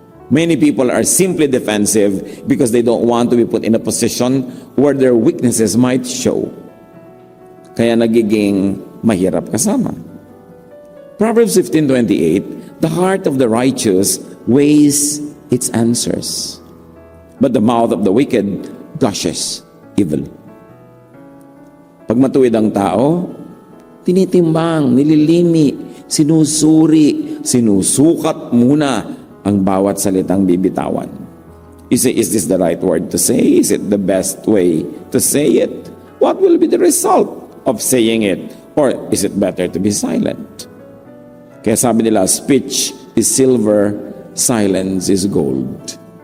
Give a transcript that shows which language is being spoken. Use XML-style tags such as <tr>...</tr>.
<en>Many people are simply defensive because they don't want to be put in a position where their weaknesses might show.</en> <tl>Kaya nagiging mahirap kasama.</tl> <en>Proverbs 15:28, the heart of the righteous weighs its answers, but the mouth of the wicked gushes evil.</en> <tl>Pag matuwid ang tao, tinitimbang, nililimi, sinusuri, sinusukat muna ang bawat salitang bibitawan.</tl> <en>You say, is this the right word to say? Is it the best way to say it? What will be the result of saying it? Or is it better to be silent?</en> <tl>Kaya sabi nila,</tl> <en>speech is silver, silence is gold.</en>